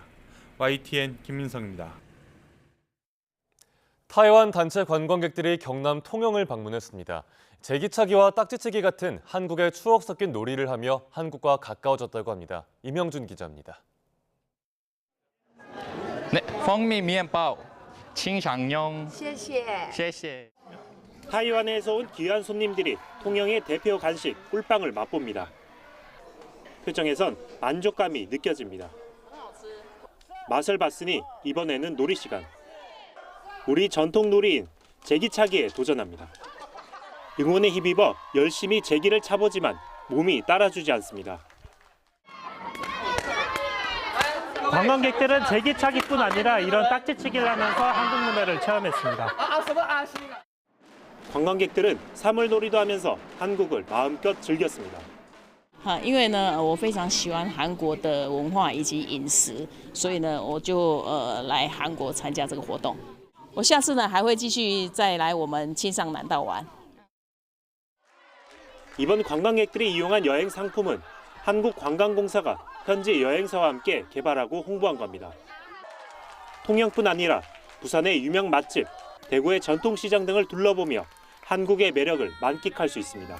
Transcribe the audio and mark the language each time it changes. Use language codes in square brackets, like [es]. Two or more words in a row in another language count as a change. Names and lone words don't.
[ko] YTN 김민성입니다. 타이완 단체 관광객들이 경남 통영을 방문했습니다. 제기차기와 딱지치기 같은 한국의 추억 섞인 놀이를 하며 한국과 가까워졌다고 합니다. 임영준 기자입니다. 네, [zh] 蜂蜜面包清肠用谢谢. 谢谢. [ko] 타이완에서 온 귀한 손님들이 통영의 대표 간식 꿀빵을 맛봅니다. 표정에선 만족감이 느껴집니다. 맛을 봤으니 이번에는 놀이 시간. 우리 전통 놀이인 제기차기에 도전합니다. 응원에 힘입어 열심히 제기를 차보지만 몸이 따라주지 않습니다. 관광객들은 제기차기뿐 아니라 이런 딱지치기를 하면서 한국 문화를 체험했습니다. 관광객들은 사물놀이도 하면서 한국을 마음껏 즐겼습니다. [zh] 因为呢，我非常喜欢韩国的文化以及饮食，所以呢，我就来韩国参加这个活动。我下次呢还会继续再来我们庆尚南道玩。 [ko] 이번 관광객들이 이용한 여행 상품은 한국관광공사가 현지 여행사와 함께 개발하고 홍보한 겁니다. 통영뿐 아니라 부산의 유명 맛집, 대구의 전통시장 등을 둘러보며 한국의 매력을 만끽할 수 있습니다.